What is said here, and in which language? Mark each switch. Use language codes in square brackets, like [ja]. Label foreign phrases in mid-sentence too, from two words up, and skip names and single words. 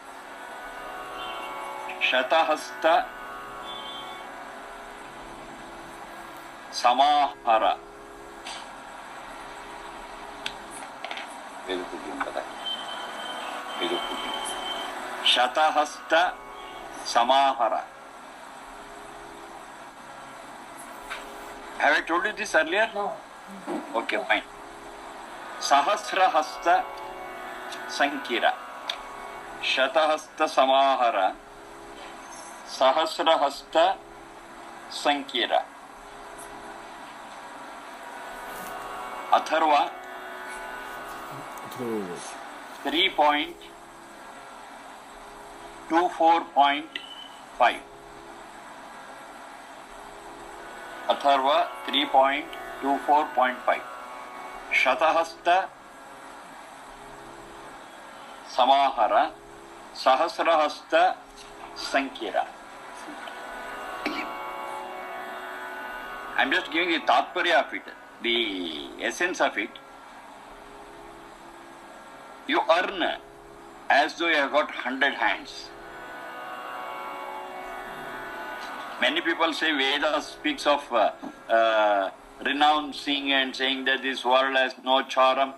[sa] शतहस्त समाहर. शतहस्त समाहर. [en] Have I told you this earlier? No. Okay, fine. [sa] सहस्रहस्त सं किर. शतहस्त समाहर सहस्रहस्त सं किर. [en] Atharva 3.24.5. Atharva 3.24.5. [sa] शतहस्त समाहर सहस्रहस्त सं किर. [en] I'm just giving the tatparya of it, the essence of it. You earn as though you have got 100 hands. Many people say Vedas speaks of renouncing and saying that this world has no charm.